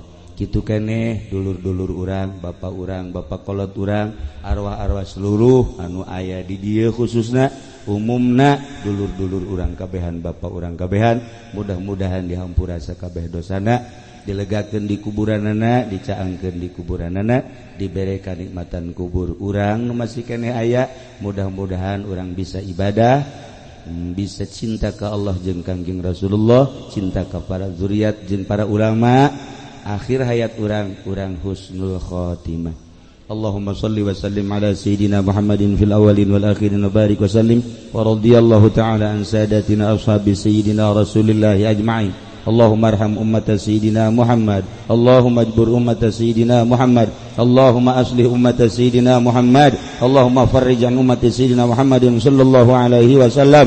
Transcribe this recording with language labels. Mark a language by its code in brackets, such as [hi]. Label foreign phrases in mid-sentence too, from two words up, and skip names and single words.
[su] Kitu keneh dulur-dulur urang, bapak kolot urang, arwah-arwah seluruh anu aya di dieu khususna umumna dulur-dulur urang kabehan, bapak urang kabehan, mudah-mudahan dihampura sakabeh dosana, dilegakeun di kuburanana, dicaangkeun di kuburanana, dibere kanikmatan kubur urang nu masih keneh aya. Mudah-mudahan urang bisa ibadah, bisa cinta ka Allah jeung Kangjeng Rasulullah, cinta ka para zuriat jeung para ulama. Akhir hayat urang [ar] حسن الخاتمة. اللهم صل وسلم على سيدنا محمد في الأولين والآخرين وبارك وسلم ورضي الله تعالى عن ساداتنا أصحاب سيدنا رسول الله أجمعين. اللهم ارحم أمة سيدنا محمد اللهم اجبر أمة سيدنا محمد اللهم أصلح أمة سيدنا محمد اللهم فرج عن أمة سيدنا محمد صلى الله عليه وسلم.